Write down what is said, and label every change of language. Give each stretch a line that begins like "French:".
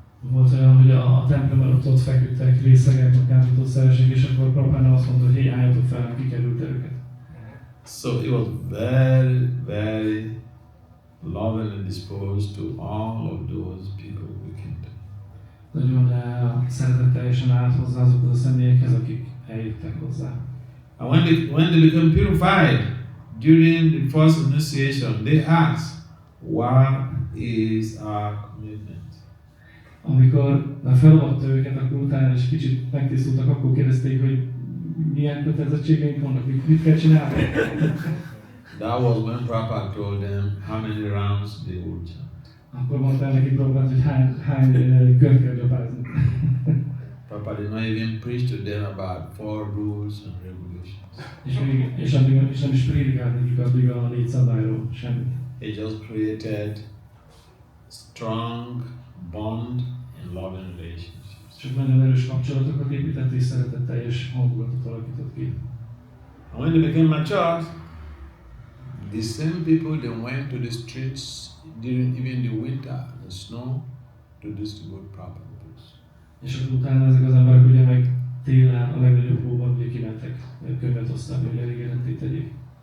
Hungarian: Volt olyan, hogy a templom előtt ott feküdtek részegek, a kábítószeresek, és akkor Prabhupada azt mondta, hogy hé, álljatok fel, nem kikerült őket.
English: So he was very, very lovingly disposed to all of those people who came to.
Hungarian: Nagyon szeretetteljesen állt hozzá azokhoz a személyekhez, akik eljöttek hozzá.
English: And when they become purified during the first initiation, they ask, what is our commitment?
Hungarian: Amikor már felolvatta őket, akkor utána is kicsit megtisztultak, akkor kérdezték, hogy milyen kötelezettségeink vannak, mit kell csinálni.
English: That was when Prabhupada told them how many rounds they would chant.
Hungarian: Akkor mondta neki Prabhupada, hogy hány kört kell gyapázni.
English: Prabhupada did not even preach to them about 4 rules and regulations.
Hungarian: És addig nem is prédikált nekik addig a 4 szabályról semmit.
English: He just created strong bond and loving relationships.
Hungarian: Csak nagyon erős kapcsolatokat épített és szeretetteljes hangulatot alakított ki.
English: And when they became mature, the same people they went to the streets during even the winter, the snow, to distribute proper books.
Hungarian: És akkor utána ezek az emberek ugye meg télen a legnagyobb hóban ugye kimentek könyvet osztani, hogy elégedetté tegyék.